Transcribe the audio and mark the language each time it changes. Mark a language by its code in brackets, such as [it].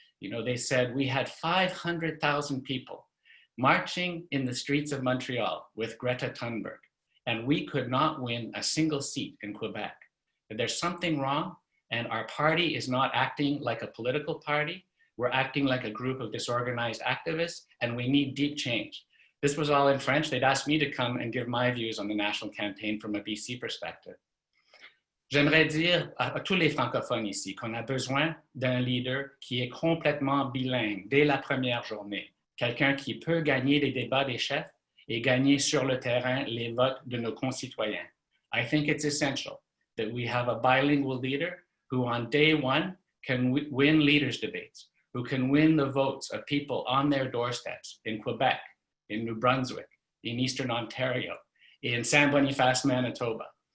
[en] You know, they said we had 500,000 people marching in the streets of Montreal with Greta Thunberg, and we could not win a single seat in Quebec. There's something wrong, and our party is not acting like a political party. We're acting like a group of disorganized activists, and we need deep change. This was all in French. They'd asked me to come and give my views on the national campaign from a BC perspective. [fr] J'aimerais dire à tous les francophones ici qu'on a besoin d'un leader qui est complètement bilingue dès la première journée. Quelqu'un qui peut gagner les débats des chefs et gagner sur le terrain les votes de nos concitoyens. [en] I think it's essential that we have a bilingual leader who on day one can win leaders' debates, who can win the votes of people on their doorsteps in Quebec, in New Brunswick, in Eastern Ontario, in San Boniface, Manitoba.